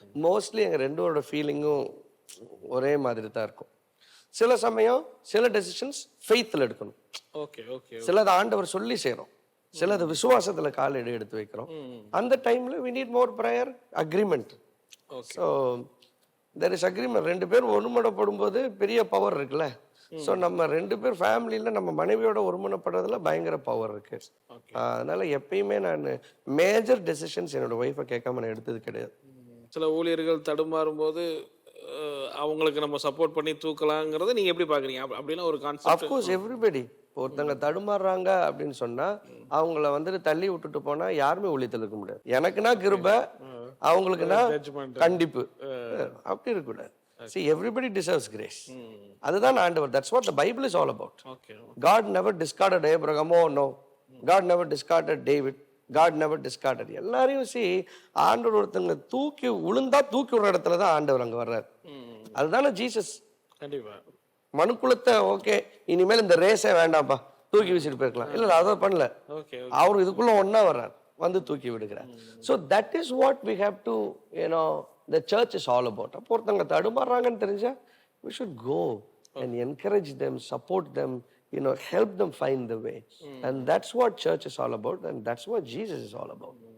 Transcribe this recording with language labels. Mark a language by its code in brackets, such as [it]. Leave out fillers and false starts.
[ta] Mostly எங்கள் 2 பேரோட ஃபீலிங்கும் ஒரே மாதிரி தான் இருக்கும். சில சமயம் சில டெசிஷன்ஸ் ஃபெய்த்தில் எடுக்கணும். Okay okay. சிலது ஆண்டவர் சொல்லி செய்கிறோம், சிலது விசுவாசத்துல கால் எடுத்து வைக்கிறோம். அந்த டைம்ல [en] we need more prayer, agreement. So there is agreement. [ta] 2 பேர் ஒருமனப்படும் போது பெரிய பவர் இருக்குல்ல. ஸோ நம்ம 2 பேர் ஃபேமிலியில நம்ம மனைவியோட ஒருமனப்படுறதுல பயங்கர பவர் இருக்கு. அதனால எப்பயுமே நான் மேஜர் டெசிஷன்ஸ் என்னோட ஒய்ஃபை கேட்காம நான் எடுத்தது கிடையாது. சில ஊழியர்கள் தடுமாறும் போது அவங்களுக்கு நம்ம சப்போர்ட் பண்ணி தூக்கலாங்கிறத நீங்க எப்படி பாக்குறீங்க? அப்படின்னா ஒரு கான்செப்ட். [en] of course everybody [ta] ஒருத்தங்க தடுமாறுறாங்க அப்படின்னு சொன்னா அவங்கள வந்துட்டு தள்ளி விட்டுட்டு போனா யாருமே ஊழியத்தில் இருக்க முடியாது. எனக்குன்னா கிருபை, அவங்களுக்குன்னா கண்டிப்பு. அப்படி இருக்கக்கூடாது. [en] See, everybody deserves grace. [ta] அதுதான் ஆண்டவர். [en] That's what the Bible is all about. God never discarded Abraham. Oh no. God never discarded David. God never discarded. [ta] எல்லாரையும் ஆண்டவர் ஒருத்தங்க தூக்கி விழுந்தா தூக்கி விடுற இடத்துல தான் ஆண்டவர் அங்க வர்றாரு. அதுதானே ஜீசஸ். கண்டிப்பா. மனுக்குலத்தை ஓகே இனிமேல் இந்த ரேஸே வேண்டாம்ப்பா தூக்கி வீசிட்டு போயிருக்கலாம். இல்லை அதை பண்ணல. அவர் இதுக்குள்ள ஒன்னா வர்றார், வந்து தூக்கி விடுகிறார். [en] So that is what we have to the church is all about. [ta] அப்போ ஒருத்தங்க தடுமாறுறாங்கன்னு தெரிஞ்சா [en] we should go and encourage them, support them, help them find the way. And that's what church is all about, and that's what Jesus is all about.